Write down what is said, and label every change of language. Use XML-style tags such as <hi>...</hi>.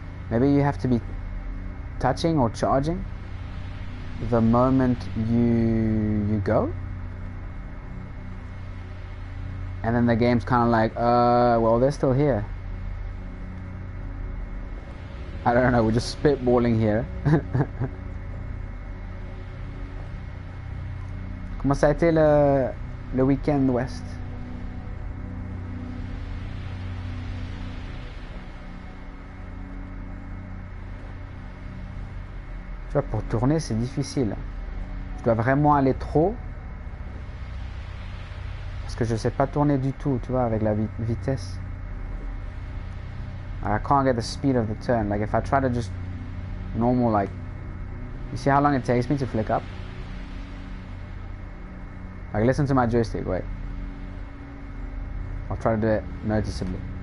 <en>Maybe you have to be touching or charging the moment you go, and then the game's kind of like, well, they're still here. I don't know, we're just spitballing here.</en> <fr>Comment ça a été le week-end ouest? Tu vois, pour tourner, c'est difficile. Je dois vraiment aller trop. Parce que je sais pas tourner du tout, tu vois, avec la vitesse.</fr> <en>I can't get the speed of the turn. Like if I try to just normal, like, you see how long it takes me to flick up? Like, listen to my joystick, wait. I'll try to do it noticeably.</en>